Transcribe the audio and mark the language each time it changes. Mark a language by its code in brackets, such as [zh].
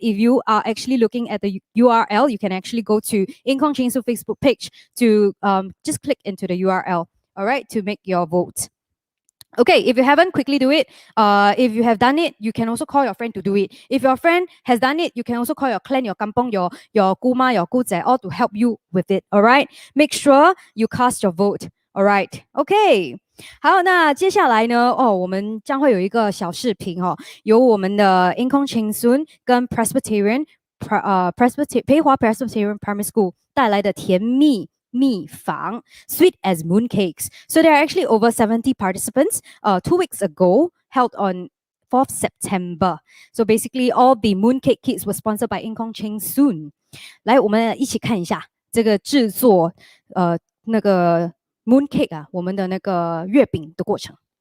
[en] If you are actually looking at the URL, you can actually go to Cheng Soon Facebook page to just click into the URL. All right, to make your vote. Okay, if you haven't, quickly do it. If you have done it, you can also call your friend to do it. If your friend has done it, you can also call your clan, your kampong, your kuma, your guze, all to help you with it. All right. Make sure you cast your vote. All right. Okay. [zh] 好，那接下来呢？我们将会有一个小视频由我们的 Inkong Cheng Soon 跟 Presbyterian 培华 Presbyterian Primary School 带来的甜蜜蜜坊 [en] sweet as mooncakes. So there are actually over 70 participants 2 weeks ago, held on 4th September. So basically all the mooncake kits were sponsored by Inkong Cheng Soon. [zh] 来，我们一起看一下这个制作那个 mooncake 啊，我们的那个月饼的过程。